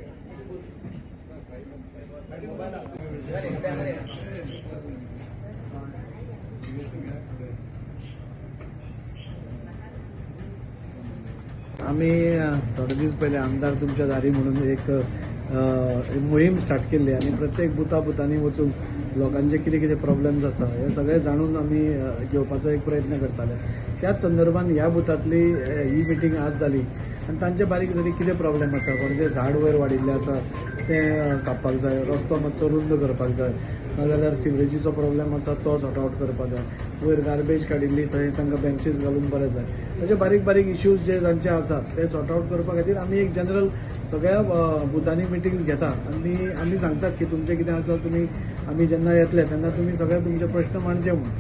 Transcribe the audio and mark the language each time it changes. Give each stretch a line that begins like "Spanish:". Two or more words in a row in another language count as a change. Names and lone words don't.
Konkani: आम्ही थोडे दिवस पहिले आमदार तुमच्या दारी म्हणून एक मोहीम स्टार्ट केली आणि प्रत्येक बुथांनी वचून लोकांचे कितें कितें प्रॉब्लेम्स आसा हे सगळे जाणून आम्ही घेवपाचो एक प्रयत्न करताले. त्याच संदर्भात ह्या बुथांतली ही मिटींग आज जाली आणि तांचे बारीक जरी कितें प्रॉब्लेम आसा म्हणजे झाड वयर वाडिल्लें आसा तें कापपाक जाय, रस्तो मातसो रुंद करपाक जाय, नाजाल्यार सिवरेजीचो प्रॉब्लेम आसा तो
English: sort out
Konkani: करपाक जाय, वयर गार्बेज काडिल्ली थंय तांकां बेंचीस घालून बरें जाय, अशे बारीक बारीक इश्यूज जे तांचे आसात ते
English: sort out
Konkani: करपा खातीर आमी एक जनरल सगळ्या बुथांनी मिटींग्स घेतात आणि आमी सांगतात की तुमचें कितें आसा तुमी आमी जेन्ना येतले तेन्ना तुमी सगळे तुमचे प्रश्न मांडचे म्हणून.